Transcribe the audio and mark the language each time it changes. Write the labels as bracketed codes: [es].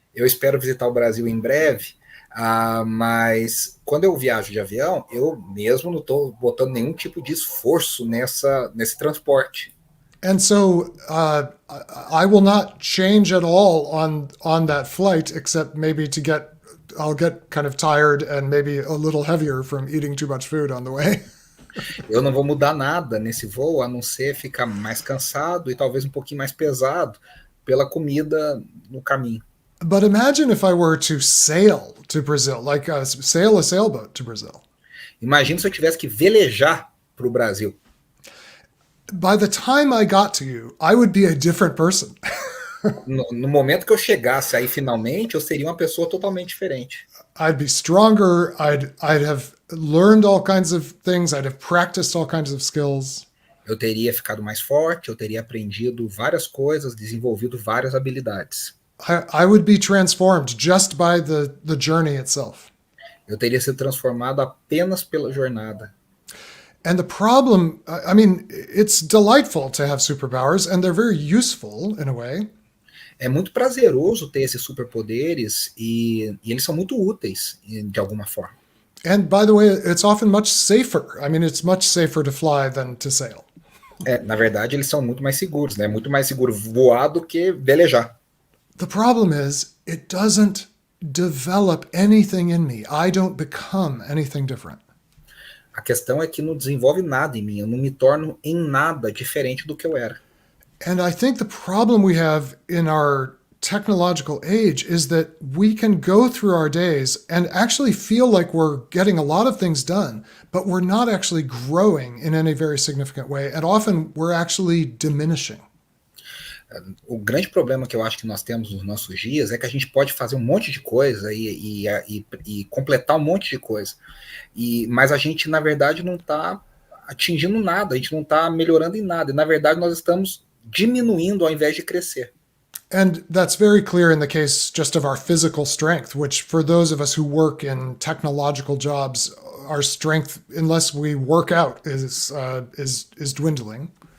[pt] Eu espero visitar o Brasil em breve, mas quando eu viajo de avião, eu mesmo não estou botando nenhum tipo de esforço nesse transporte. [en] And so I will not change at all on that flight, except maybe I'll get kind of tired and maybe a little heavier from eating too much food on the way. [pt] Eu não vou mudar nada nesse voo, a não ser ficar mais cansado e talvez um pouquinho mais pesado pela comida no caminho. [en] But imagine if I were to sail to Brazil, like sail a sailboat to Brazil. [pt] Imagina se eu tivesse que velejar para o Brasil. [en] By the time I got to you, I would be a different person. [pt] No momento que eu chegasse aí finalmente, eu seria uma pessoa totalmente diferente. [en] I'd be stronger. I'd have learned all kinds of things. I'd have practiced all kinds of skills. [pt] Eu teria ficado mais forte, eu teria aprendido várias coisas, desenvolvido várias habilidades. [en] I would be transformed just by the journey itself. [pt] Eu teria sido transformado apenas pela jornada. [en] And the problem, I mean, it's delightful to have superpowers, and they're very useful in a way. [pt] É muito prazeroso ter esses superpoderes e eles são muito úteis de alguma forma. [en] And by the way, it's often much safer. I mean, it's much safer to fly than to sail. [pt] Na verdade, eles são muito mais seguros, né? Muito mais seguro voar do que velejar. [en] The problem is, it doesn't develop anything in me. I don't become anything different. [pt] A questão é que não desenvolve nada em mim, eu não me torno em nada diferente do que eu era. [en] And I think the problem we have in our technological age is that we can go through our days and actually feel like we're getting a lot of things done, but we're not actually growing in any very significant way. And often we're actually diminishing. [pt] O grande problema que eu acho que nós temos nos nossos dias é que a gente pode fazer um monte de coisa e completar um monte de coisa. Mas a gente, na verdade, não está atingindo nada, a gente não está melhorando em nada. E, na verdade, nós estamos diminuindo ao invés de crescer. [en] And that's very clear in the case just of our physical strength, which for those of us who work in technological jobs, our strength, unless we work out, is dwindling.